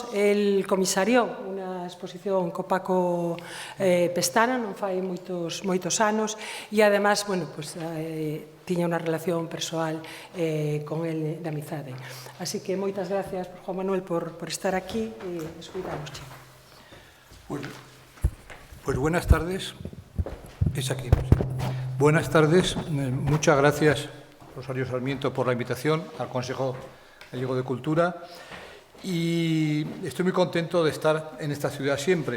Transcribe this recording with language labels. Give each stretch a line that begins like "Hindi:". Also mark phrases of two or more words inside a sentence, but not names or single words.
Galician: El comisariou unha exposición co Paco Pestana, non fai moitos anos, e además, bueno, pues, tiña unha relación persoal con el de amizade. Así que moitas gracias, Juan Manuel, por estar aquí e escuitamos.
Spanish: Pues buenas tardes. Es aquí. Buenas tardes. Muchas gracias, Rosario Sarmiento, por la invitación al Consejo Gallego de Cultura. Y estoy muy contento de estar en esta ciudad siempre.